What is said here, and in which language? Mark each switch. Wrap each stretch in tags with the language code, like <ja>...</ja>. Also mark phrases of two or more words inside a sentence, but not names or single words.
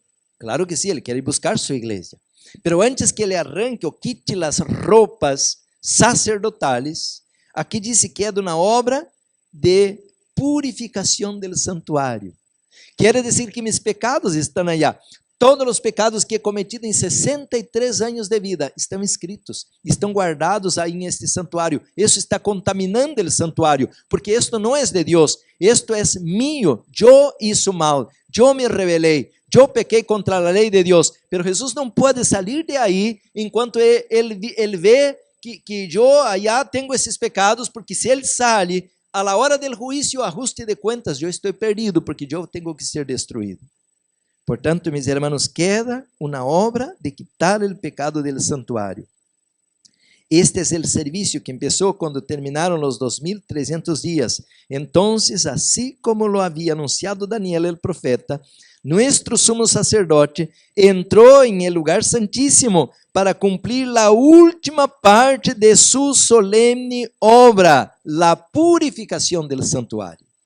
<es>Claro que sí, Él quiere buscar su iglesia. Pero antes que Él arranque o quite las ropas sacerdotales, aquí dice que es una obra de purificación del santuario. Quiere decir que mis pecados están allá.</es> <pt>Todos os pecados que</pt> <es>he cometido</es> <pt>em 63 anos de vida estão escritos, estão guardados aí neste santuário. Isso está contaminando o santuário, porque isto não é de Deus, isto é mío. Eu hice mal, eu me rebelei, eu pequei contra a lei de Deus. Pero Jesus não pode sair de aí enquanto ele vê que eu allá tenho esses pecados, porque se ele sai,</pt> <es>a la hora del juicio, ajuste de cuentas,</es> <pt>eu estou perdido, porque eu tenho que ser destruído. Portanto,</pt> <es>mis hermanos, queda una obra de quitar el pecado del santuario. Este es el servicio que empezó cuando terminaron los 2300 días. Entonces, así como lo había anunciado Daniel el profeta, nuestro sumo sacerdote entró en el lugar santísimo para cumplir la última parte de su solemne obra, la purificación del santuario.</es>